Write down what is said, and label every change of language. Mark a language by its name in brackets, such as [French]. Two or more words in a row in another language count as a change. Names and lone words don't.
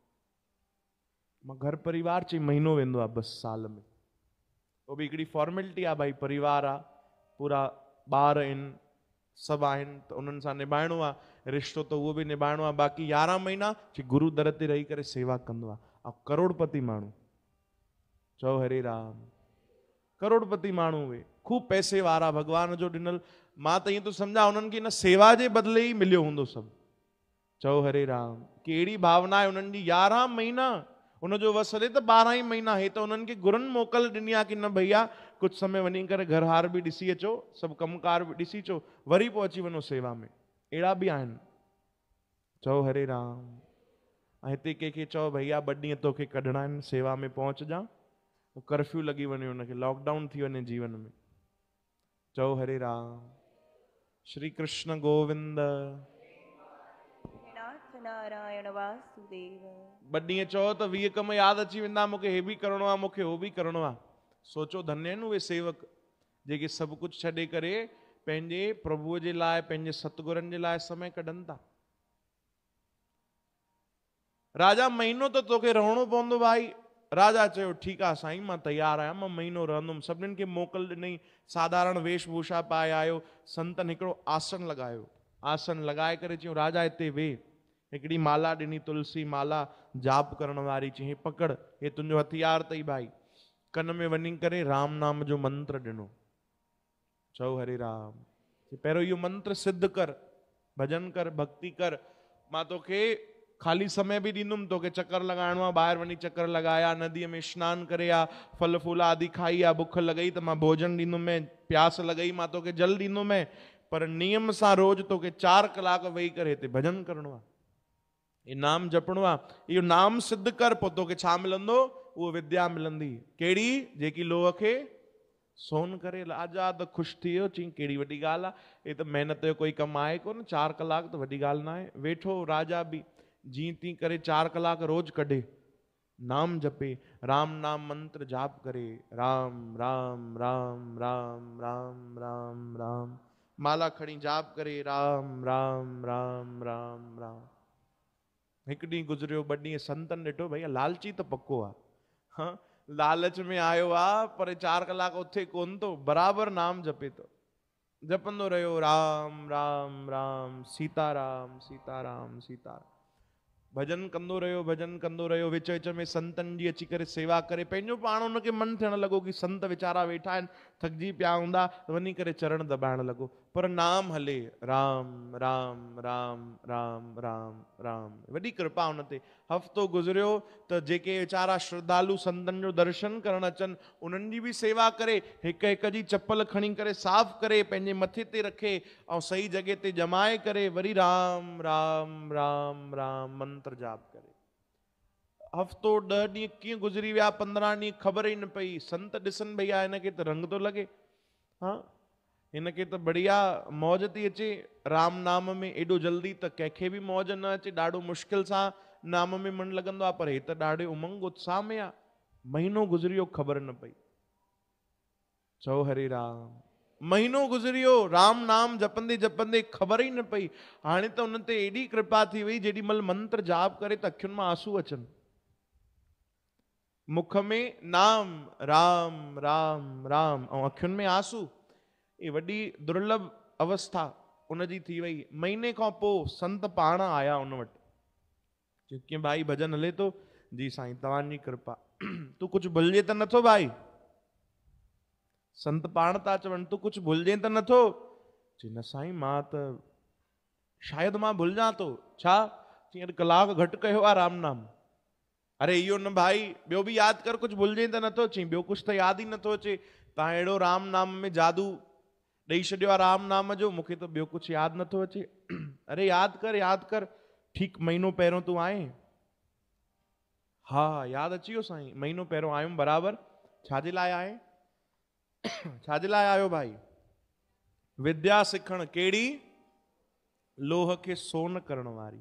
[Sindhi] मां घर परिवार चई महीनो वेंदो आहे बसि साल में, उहो बि हिकिड़ी फॉर्मेलिटी आहे, भाई परिवार आहे, पूरा ॿार आहिनि, सभु आहिनि, त उन्हनि सां निभाइणो आहे, रिश्तो त उहो बि निभाइणो आहे। बाक़ी 11 महीना चई गुरू दर ते रही करे सेवा कंदो आहे। ऐं करोड़पति माण्हू, चओ हरे राम, करोड़पति माण्हू उहे, ख़ूब पैसे वारा, भॻवान जो ॾिनल। मां त ईअं थो सम्झा उन्हनि खे इन सेवा जे बदिले ई मिलियो हूंदो सभु। चओ हरे राम। कहिड़ी भावना आहे उन्हनि जी। 11 महीना उनजो वस हले त 12 ई महीना, हे त उन्हनि खे गुरुनि मोकल ॾिनी आहे कि न भैया कुझु समय वञी करे घर हार बि ॾिसी अचो, सभु कमकार बि ॾिसी अचो, वरी पोइ अची वञो सेवा में। अहिड़ा बि आहिनि। चओ हरे राम। ऐं हिते कंहिंखे चओ भैया 2 ॾींहं तोखे कढणा आहिनि, सेवा में पहुचजां, कर्फ्यू लॻी वञे, हुनखे लॉकडाउन थी वञे जीवन में। चओ हरे राम। श्री कृष्ण गोविंद। नारायण वासुदेव। 2 ॾींहं चओ त 20 कम यादि अची वेंदा, मूंखे हे बि करिणो आहे, मूंखे हो बि करिणो आहे। सोचो धन्य आहिनि उहे सेवक जेके सभु कुझु छॾे करे पंहिंजे प्रभुअ जे लाइ, पंहिंजे सतगुरनि जे लाइ समय कढनि था। राजा महीनो त तोखे रहणो पवंदो भाई। राजा चयो ठीकु आहे साईं, मां तयारु आहियां, मां महीनो रहंदुमि। सभिनीनि खे मोकल ॾिनई, साधारण वेशभूषा पाए आयो। संतनि हिकिड़ो आसन लॻायो, आसन लॻाए करे चयूं राजा हिते वेह। हिकिड़ी माला ॾिनी, तुलसी माला जाप करण वारी, चई पकड़, हे तुंहिंजो हथियार अथई भाई। कन में वञी करे राम नाम जो मंत्र ॾिनो। चओ हरे राम। पहिरियों इहो मंत्र सिद्ध कर, भजन कर, भक्ति कर। मां तोखे ख़ाली समय बि ॾींदुमि, तोखे चक्कर लॻाइणो आहे, ॿाहिरि वञी चक्कर लॻाया, नदीअ में सनानु करे आ, फल फूल आदि खाई आ, बुख लॻई त मां भोजन ॾींदुमि, प्यास लॻई मां तोखे जल ॾींदुमि। पर नियम सां रोज़ तोखे 4 कलाक वेही करे हिते भजन करिणो आहे, ये नाम जपणो आहे। इहो नाम सिद्ध कर, पोइ तोखे छा मिलंदो? उहो विद्या मिलंदी। कहिड़ी? जेकी लोह खे सोन करे। राजा त ख़ुशि थी वियो, चई कहिड़ी वॾी ॻाल्हि आहे, हे त महिनत जो कोई कमु आहे कोन, 4 कलाक त वॾी ॻाल्हि न आहे। वेठो राजा बि जीअं तीअं करे 4 कलाक रोज़ कढे, नाम जपे, राम नाम मंत्र जाप करे, राम राम राम राम राम राम राम, माला खणी जाप करे, राम राम राम राम राम। हिकु ॾींहुं गुज़रियो, 2 ॾींहं, संतनि ॾिठो भैया लालची त पको आहे, हाँ लालच में आयो आहे, पर 4 कलाक उथे कोन थो, बराबरि नाम जपे थो। जपंदो रहियो, राम राम राम, सीताराम सीताराम सीताराम, भजन कंदो रहियो, भजन कंदो रहियो। विच विच में संतनि जी अची करे सेवा करे, पंहिंजो पाण हुनखे मन थियण लॻो कि संत वीचारा वेठा आहिनि, थकिजी पिया हूंदा, वञी करे चरण दॿाइण लॻो। पर नाम हले, राम राम राम राम राम राम। वॾी कृपा हुन ते। हफ़्तो गुज़रियो त जेके वीचारा श्रद्धालु संतनि जो दर्शन करण अचनि, उन्हनि जी बि सेवा करे, हिक हिक जी चप्पल खणी करे साफ़ करे पंहिंजे मथे ते रखे ऐं सही जॻह ते जमाए करे वरी राम राम राम राम मंत्र जाप करे। हफ़्तो 10 ॾींहं कीअं गुज़री विया, 15 ॾींहं ख़बर ई न पई। संत ॾिसनि भैया हिनखे त रंग थो लॻे, हाँ हिनखे त बढ़िया मौज थी अचे राम नाम में, एॾो जल्दी त कंहिंखे बि मौज न अचे, ॾाढो मुश्किल सां नाम में मन लॻंदो आहे, पर हे त ॾाढे उमंग उत्साह में आहे। महीनो गुज़रियो, ख़बर न पई। चओ हरे राम। महीनो गुज़रियो, राम नाम जपंदे जपंदे ख़बर ई न पई। हाणे त उन ते एॾी कृपा थी वई, जेॾी महिल मंत्र जाप करे त अखियुनि मां आंसू अचनि, मुख में नाम राम राम राम ऐं अखियुनि में आंसू। ये वॾी दुर्लभ अवस्था उनजी थी वई। महीने खां पोइ संत पाण आया उन वटि, चयो कीअं भाई भजन हले थो? जी साईं तव्हांजी कृपा। तू कुझु भुलिजे त नथो भाई? संत पाण था चवनि, तू कुझु भुलिजे त नथो? चई न साईं, मां त शायदि मां भुलिजां थो। छा? चई अॼु कलाक घटि कयो आहे राम नाम। अरे इहो न भाई, ॿियो बि यादि कर, कुझु भुलिजे त नथो? चई ॿियो कुझु त यादि ई नथो अचे। तव्हां अहिड़ो राम नाम में जादू ॾेई छॾियो आहे राम नाम जो, मूंखे त ॿियो कुझु यादि नथो अचे। अरे यादि कर, यादि कर, ठीकु महीनो पहिरियों तूं आए? हा यादि अची वियो साईं, महीनो पहिरियों आयुमि बराबरि। छाजे लाइ आए? छाजे लाइ आयो भाई? विद्या सिखण। कहिड़ी? लोह खे सोन करण वारी।